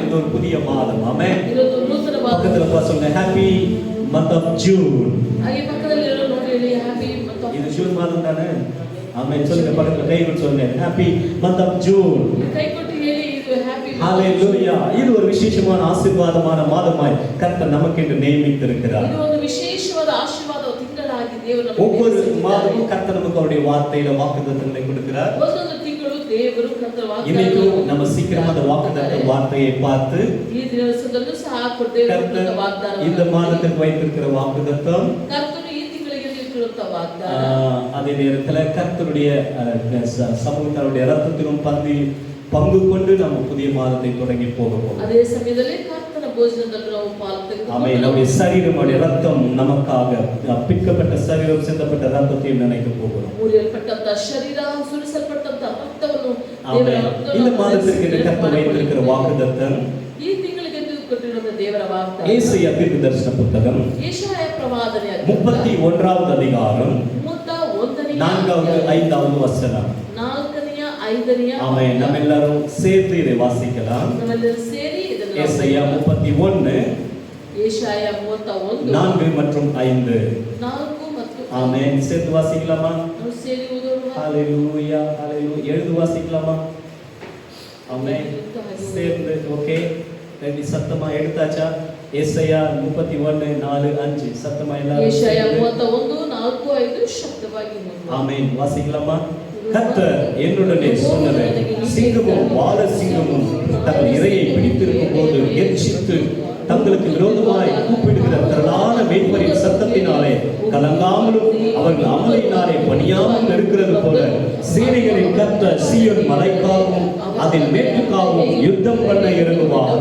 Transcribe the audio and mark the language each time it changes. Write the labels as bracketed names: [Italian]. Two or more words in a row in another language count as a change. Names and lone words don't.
[Tamil] இது ஒரு புதிய மாதம். ஆமென். பக்கத்துல சொல்லுங்க [English] happy month of June. [Kannada] ಹಾಗೆ ಪಕ್ಕದಲ್ಲಿ ನೋಡಿ ಹೇಳಿ [English] happy month of [Tamil] இது ஜூன் மாதம் தானே? ஆமென். சொல்லுங்க பக்கத்துல கை கொண்டு சொல்லுங்க [English] happy month of June. [Kannada] ಕೈ ಕೊಟ್ಟು ಹೇಳಿ ಇದು ಹ್ಯಾಪಿ [Tamil] ஹalleluya. இது ஒரு விசேஷமான ஆசீர்வாதமான மாதமாய் கர்த்தர் நமக்கென்று நியமித்திருக்கிறார். [Kannada] ಇದು ಒಂದು ವಿಶೇಷವಾದ ಆಶೀರ್ವಾದ ತಿಂಗಳಾಗಿ ದೇವರು ನಮಗೆ [Tamil] ஒவ்வொரு [Kannada] ನೇಮಿಸಿದ್ದಾನೆ. [Tamil] மாதமும் கர்த்தர் நமக்கு அவருடைய வார்த்தையில வாக்குத்தத்தங்களை கொடுக்கிறார். [Kannada] ಒಂದೊಂದು ತಿಂಗಳು ದೇವರು ಕರ್ತನ [Tamil] இன்னைக்கு [Kannada] ವಾಗ್ದಾನ [Tamil] நம்ம சீக்கிரமா அந்த வாக்குத்தத்த வார்த்தையை பார்த்து [Kannada] ಈ ದಿವಸದಲ್ಲೂ ಸಹ ಕೊಡ್ತೇವೆ [Tamil] கர்த்தர் [Kannada] ವಾಗ್ದಾನ [Tamil] இந்த மாதத்துக்கு வைத்திருக்கிற வாக்குத்தத்தம், [Kannada] ಕರ್ತನು ಈ ತಿಂಗಳಿಗೆ ನೀಡಿರುವಂತ ವಾಗ್ದಾನ [Tamil] அதே நேரத்துல கர்த்தருடைய சமூகத்தினுடைய ரத்தத்திலும் பங்கு கொண்டு நம்ம புதிய மாதத்தை தொடங்கி போக போகிறோம். [Kannada] ಅದೇ ಸಮಯದಲ್ಲಿ ಕರ್ತನ ಭೋಜನದಲ್ಲಿ ನಾವು ಪಾಲು ತೆಗೆದುಕೊಂಡು [Tamil] ஆமென். நம்முடைய சரீரம், நம்முடைய ரத்தம் நமக்காக பிற்கப்பட்ட சரீரம், சிந்தப்பட்ட ரத்தத்தையும் நினைக்க போகிறோம். [Kannada] ಮುರಿಯಲ್ಪಟ್ಟಂತ ಶರೀರ, ಸುರಿಸಲ್ಪಟ್ಟಂತ ರಕ್ತವನ್ನು [Tamil] ஆமென். இந்த மாதத்திற்கு கர்த்தர் வைத்திருக்கிற வாக்குத்தத்தம் [Kannada] ಈ ತಿಂಗಳಿಗೆ ಕೊಟ್ಟಿರುವ ದೇವರ ವಾಗ್ದಾನ [Tamil] ஏசாயா தீர்க்கதரிசன புத்தகம் [Kannada] ಯೆಶಾಯ ಪ್ರವಾದನೆ [Tamil] 31வது அதிகாரம் [Kannada] 31ನೇ [Tamil] 4வது 5வது வசனம். [Kannada] 4ನೇ 5ನೇ [Tamil] ஆமென். நம்ம எல்லாரும் சேர்த்து இதை வாசிக்கலாம். [Kannada] ನಾವೆಲ್ಲರೂ ಸೇರಿ ಇದನ್ನು [Tamil] ஏசாயா 31 [Kannada] ಯೆಶಾಯ 31 [Tamil] 4 மற்றும் 5. [Kannada] 4 ಮತ್ತು [Tamil] ஆமென். சேர்த்து வாசிக்கலாமா? [Kannada] ನಾವು ಸೇರಿ ಓದೋಣ. [Tamil] ஹalleluya, ஹalleluya. எழுது வாசிக்கலாமா? ஆமென். சேர்ந்து [English] okay. ready [Tamil] சத்தமா எடுத்தாச்சா? ஏசாயா 31 4 5 சத்தமா எல்லாரும். [Kannada] ಯೆಶಾಯ 31 4 5 ಶಬ್ದವಾಗಿ ಓದೋಣ. [Tamil] ஆமென். வாசிக்கலாமா? கர்த்தர் என்னுடனே சொன்னது, சிங்கமும் வால சிங்கமும் தங்கள் இரையை பிடித்திருக்கும் போது எச்சித்து தங்களுக்கு விரோதமாய் கூப்பிடுகிற திரளான மேய்ப்பரின் சத்தத்தினாலே கலங்காமலும் அவர்கள் அமளியினாலே பணியாமல் இருக்கிறது போல சேனைகளின் கர்த்தர் சீயோன் மலைக்காகவும் அதில் மேட்டுக்காகவும் யுத்தம் பண்ண இறங்குவார்.